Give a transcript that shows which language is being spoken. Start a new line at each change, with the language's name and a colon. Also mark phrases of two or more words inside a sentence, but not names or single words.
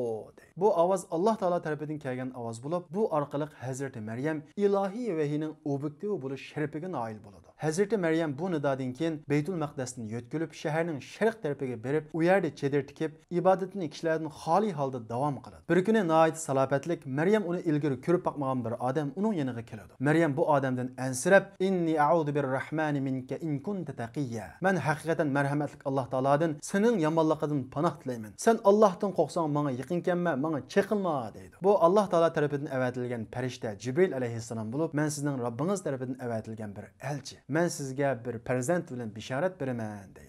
Uzbek: Bu ovoz Alloh taolo tarafidan kelgan ovoz bo'lib, bu orqali Hazrati Maryam ilohiy vahining obyektivi bo'lish sharafiga noil bo'ladi. Hazrati Maryam bu nidodan keyin Baytul Maqdasni yo'tkilib, shaharning sharq tarafiga berib, u yerda chedir tikib, ibodatini kishilardan xoli holda davom qiladi. Bir kuni nihoyat salobatlik Maryam uni ilgari ko'rib boqmagan bir odam uning yoniga keladi. Maryam bu odamdan ansirab,
Arabic: "إني أعوذ بالرحمن منك إن كنت تقيا.
Uzbek: Men haqiqatan merhametlik Allah Taaladan senin yamanlıqdan panah tilayman. Sen Allah'tan qo'rqsang menga yaqinkenma, menga çeqilma deydi. Bu Allah Taala tarafidan avatilgan farishta Jibril alayhissalom bo'lib, men sizning Robbingiz tarafidan avatilgan bir elchi. Men sizga bir farzand bilan bishorat beraman deydi.